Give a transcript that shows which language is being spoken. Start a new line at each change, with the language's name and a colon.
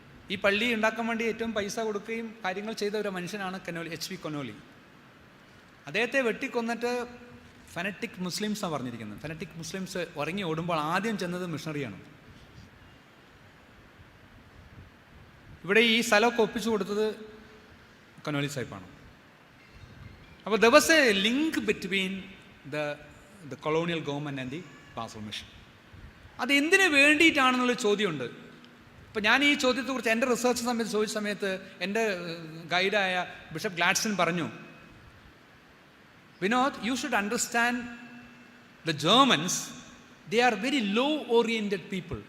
Malayalam: ഈ പള്ളി ഉണ്ടാക്കാൻ വേണ്ടി ഏറ്റവും പൈസ കൊടുക്കുകയും കാര്യങ്ങൾ ചെയ്ത ഒരു മനുഷ്യനാണ് എച്ച്.വി. കൊനോലി. അദ്ദേഹത്തെ വെട്ടിക്കൊന്നിട്ട് ഫെനറ്റിക് മുസ്ലിംസാണ് പറഞ്ഞിരിക്കുന്നത്. ഫെനറ്റിക് മുസ്ലിംസ് ഇറങ്ങി ഓടുമ്പോൾ ആദ്യം ചെന്നത് മിഷണറിയാണ്. ഇവിടെ ഈ സ്ഥലമൊക്കെ ഒപ്പിച്ചു കൊടുത്തത് കൊനോലി സാഹിബാണ്.
English: അപ്പോൾ there was a link between the colonial government and the Basel mission.
Malayalam: അത് എന്തിനു വേണ്ടിയിട്ടാണെന്നുള്ള ചോദ്യമുണ്ട്. ഇപ്പോൾ ഞാൻ ഈ ചോദ്യത്തെക്കുറിച്ച് എൻ്റെ റിസർച്ച് സമയത്ത് ചോദിച്ച സമയത്ത് എൻ്റെ ഗൈഡായ ബിഷപ്പ് ഗ്ലാഡ്സൺ പറഞ്ഞു, Vinod,
English: You should understand the Germans, they are very law oriented people.